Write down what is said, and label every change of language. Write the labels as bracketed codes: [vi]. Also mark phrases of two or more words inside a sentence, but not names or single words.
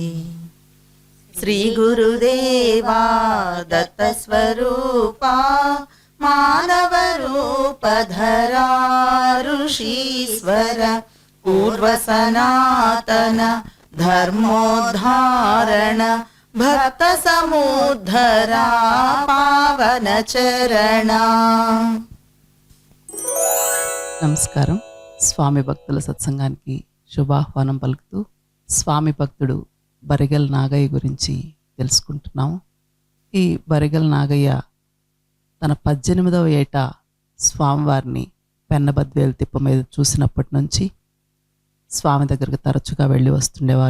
[sa] श्रीगुरुदेवा दत्तस्वरूपा मानवरूपधरा ऋषीश्वर पूर्वसनातन धर्मोद्धारण भक्तसमुद्धरा पावनचरण। [te] నమస్కారం. స్వామి భక్తుల సత్సంగానికి శుభాహ్వానం పలుకుతూ స్వామి భక్తుడు బరిగెల నాగయ్య గురించి తెలుసుకుంటున్నాము. ఈ బరిగెల నాగయ్య తన 18వ ఏట స్వామివారిని పెన్నబద్వేలు తిప్ప మీద చూసినప్పటి నుంచి స్వామి దగ్గరకు తరచుగా వెళ్ళి వస్తుండేవారు.